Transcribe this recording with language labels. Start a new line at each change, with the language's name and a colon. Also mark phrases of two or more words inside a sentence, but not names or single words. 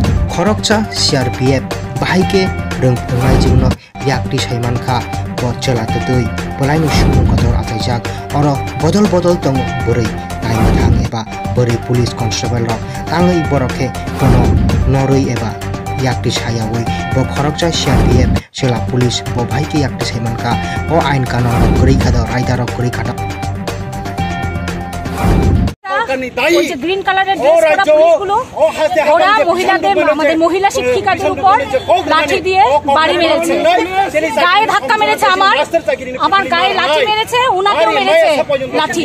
Kok Borok: खरकचा CRPF बाहायके रोंफोरनाय जोंनो याक्ति साइमानखा बच्चला तै बलायनो सुबुं गथर आथायजाक अर बदल बदल दङ बोरै नायनो थाङ एबा बोरै
English: police constable
Kok Borok: र ताङै बरखे कोनो नरै एबा याक्ति सायावै ब खरकचा CRPF सेला पुलिस ब बाहायके याक्ति साइमानखा ओ आइन कानुन गरै खादा रायदार गरै खादा
English: green color
Bangla: पुलिसगुलो ওরা মহিলাদের আমাদের মহিলা শিক্ষিকাদের উপর লাঠি দিয়ে বাড়ি মেরেছে, গায়ে ধাক্কা মেরেছে, আমার গায়ে লাঠি মেরেছে, উনাকেও মেরেছে লাঠি।